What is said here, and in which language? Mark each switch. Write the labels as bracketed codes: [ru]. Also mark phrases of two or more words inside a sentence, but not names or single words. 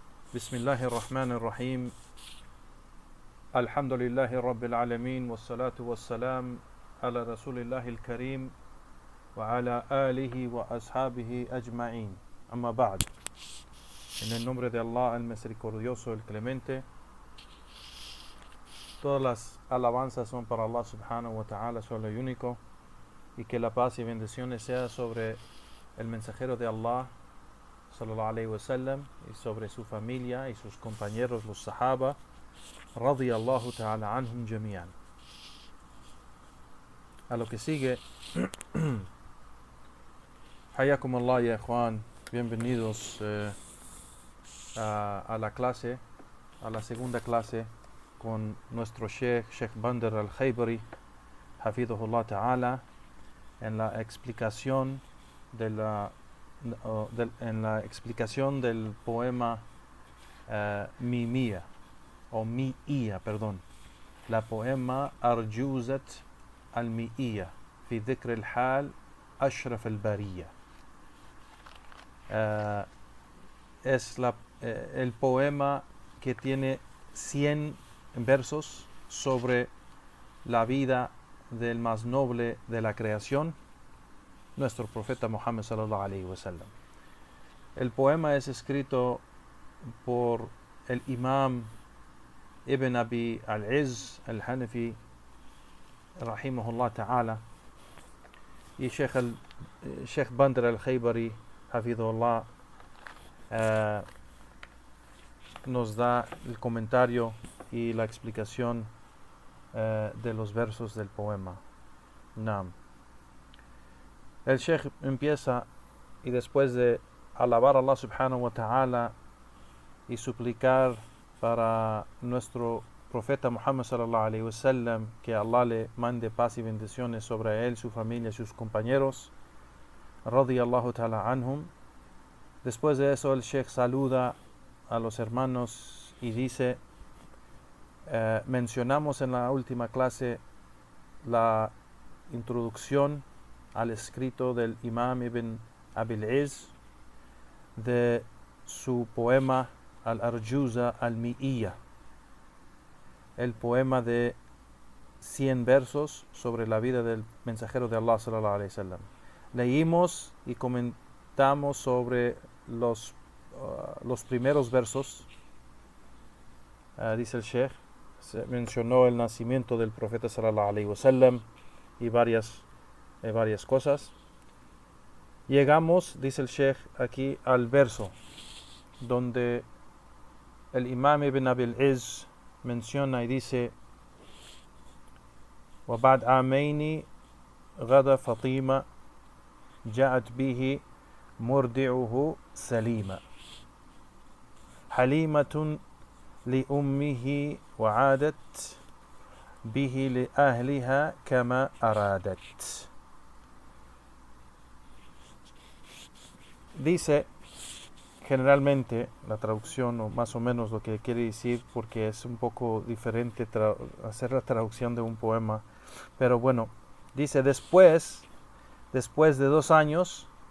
[ar] بسم الله الرحمن الرحيم الحمد لله رب العالمين والصلاة والسلام على رسول الله الكريم وعلى آله وأصحابه أجمعين أما بعد. [es] En el nombre de Allah, el misericordioso, el clemente, todas las alabanzas son para Allah [ar] سبحانه وتعالى, [es] solo y único, y que la paz y bendiciones sea sobre el mensajero de Allah [ar] صلى الله عليه وسلم [es] y sobre su familia y sus compañeros los sahaba [ar] رضي الله تعالى عنهم أجمعين. [es] A lo que sigue, [ar] حياكم الله يا إخوان, [es] bienvenidos a la clase, a la segunda clase con nuestro Sheikh Bandar al-Khaybari [ar] حفظه الله تعالى [es] en la explicación del poema Mimia o Mi'ia, perdón, la poema Arjuzat al-Mi'ia fi dhikr al-hal ashraf al-bariya. Es el poema que tiene 100 versos sobre la vida del más noble de la creación, nuestro profeta Muhammad [ar] صلى الله عليه وسلم. [es] El poema es escrito por el imam Ibn Abi al-Izz al-Hanafi [ar] رحمه الله تعالى [es] y Sheikh Bandar al-Khaybari hafidhullah nos da el comentario y la explicación de los versos del poema. Naam. El Sheikh empieza y después de alabar a Allah [ar] سبحانه وتعالى [es] y suplicar para nuestro profeta Muhammad [ar] صلى الله عليه وسلم [es] que Allah le mande paz y bendiciones sobre él, su familia y sus compañeros [ar] رضي الله تعالى عنهم. [es] Después de eso el Sheikh saluda a los hermanos y dice, mencionamos en la última clase la introducción al escrito del imam Ibn Abi al-Izz de su poema Al-Arjuza al-Mi'iyya, el poema de 100 versos sobre la vida del mensajero de Allah [ar] صلى الله عليه وسلم. [es] Leímos y comentamos sobre los primeros versos. Dice el Sheikh, se mencionó el nacimiento del profeta [ar] صلى الله عليه وسلم [es] y varias cosas. Llegamos, dice el Sheikh aquí, al verso donde el imam Ibn Abi al-Izz menciona y dice: [ar] وَبَعْدْ عَامَيْنِ غَدَى فَطِيمَةٌ جَاءَتْ بِهِ مُرْضِعُهُ سَلِيمًا حَلِيمَةٌ لِأُمِّهِ وَعَادَتْ بِهِ لِأَهْلِهَا كَمَا أَرَادَتْ. [es] Dice generalmente la traducción, o más o menos lo que quiere decir, porque es un poco diferente hacer la traducción de un poema, pero bueno, dice después de 2 años,